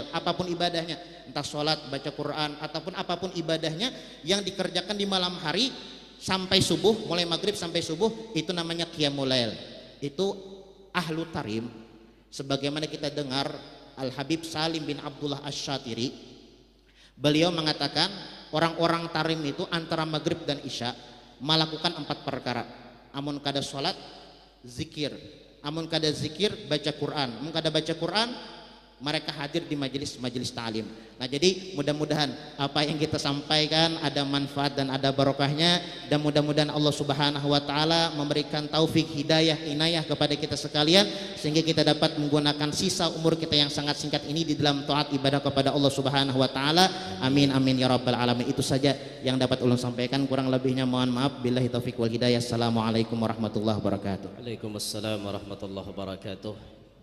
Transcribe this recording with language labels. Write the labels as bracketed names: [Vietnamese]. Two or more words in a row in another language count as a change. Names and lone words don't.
[Indonesian] Apapun ibadahnya, entah sholat, baca Quran, ataupun apapun ibadahnya yang dikerjakan di malam hari sampai subuh, mulai maghrib sampai subuh, itu namanya [Arabic] قيام الليل. [Indonesian] Itu ahlu tarim, sebagaimana kita dengar Al-Habib Salim bin Abdullah Asy-Syatiri, beliau mengatakan orang-orang tarim itu antara maghrib dan isya melakukan 4 perkara. [Banjar] Amun kada sholat, zikir. Amun kada zikir, baca Quran. Amun kada baca Quran, [Indonesian] mereka hadir di majelis ta'lim. Nah, jadi mudah-mudahan apa yang kita sampaikan ada manfaat dan ada barokahnya, dan mudah-mudahan Allah [Arabic] سبحانه وتعالى [Indonesian] memberikan taufik, hidayah, inayah kepada kita sekalian sehingga kita dapat menggunakan sisa umur kita yang sangat singkat ini di dalam taat ibadah kepada Allah [Arabic] سبحانه وتعالى. آمين آمين يا رب العالمين. [Indonesian] Itu saja yang dapat ulun sampaikan, kurang lebihnya mohon maaf. [Arabic] بالله التوفيق والهداية. السلام عليكم ورحمة الله وبركاته. وعليكم السلام ورحمة الله وبركاته.